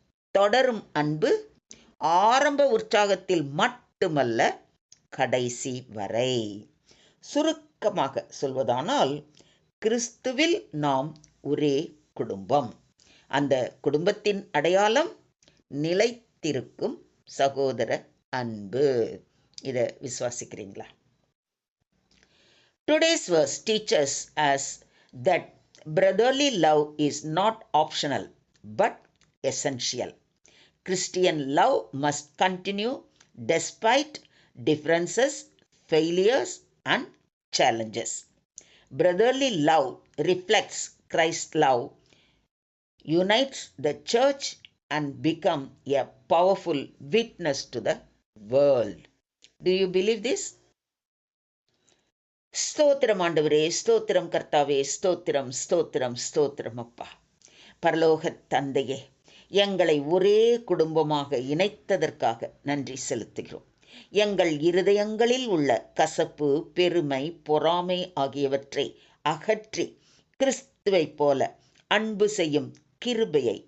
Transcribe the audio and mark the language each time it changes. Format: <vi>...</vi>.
<ta>தொடரும் அன்பு ஆரம்ப உற்சாகத்தில் மட்டுமல்ல, கடைசி வரை. சுருக்கமாக சொல்வதானால், கிறிஸ்துவில் நாம் ஒரே குடும்பம். அந்த குடும்பத்தின் அடையாளம் நிலைத்திருக்கும் சகோதர அன்பு. இதை விசுவாசிக்கிறீங்களா?</ta> <en>Today's verse teaches us that brotherly love is not optional but essential. Christian love must continue despite differences, failures and challenges. Brotherly love reflects Christ's love, unites the church and become a powerful witness to the world. Do you believe this?</en> <ta>ஸ்தோத்திரம் ஆண்டவரே, ஸ்தோத்திரம் கர்த்தாவே, ஸ்தோத்திரம் ஸ்தோத்திரம் ஸ்தோத்திரம் அப்பா. பரலோக தந்தையே, எங்களை ஒரே குடும்பமாக இணைத்ததற்காக நன்றி செலுத்துகிறோம். எங்கள் இருதயங்களில் உள்ள கசப்பு, பெருமை, பொறாமை ஆகியவற்றை அகற்றி கிறிஸ்துவைப் போல அன்பு செய்யும் கிருபையை</ta>